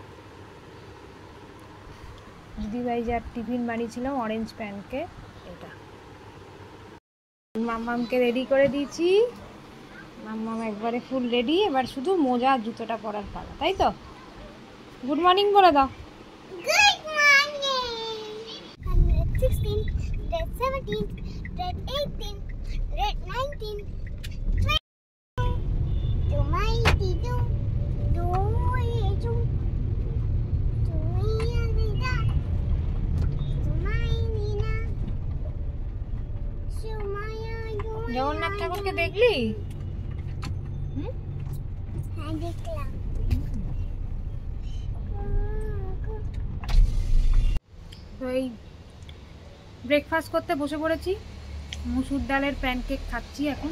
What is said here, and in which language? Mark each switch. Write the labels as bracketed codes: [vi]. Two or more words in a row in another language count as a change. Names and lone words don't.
[bn] দিদিভাই যার টিফিন বানিয়েছিলাম [en] orange pancake, [bn] এটা মাম্মামকে রেডি করে দিয়েছি। মাম্মাম একবারে [en] full ready, [bn] এবার শুধু মোজা আর জুতোটা পরার পালা, তাই তো? [en] good morning [bn] বলে দাও। [en] Good morning. 116, grade 17, grade 18, grade 19. Tumay tido, duejo, tumaya vida, tumay nina, sumaya duejo. [bn] জগন্নাথ ঠাকুরকে দেখলি? হ্যাঁ দেখলাম। তো এই ব্রেকফাস্ট করতে বসে পড়েছি, মুসুর ডালের প্যানকেক খাচ্ছি এখন।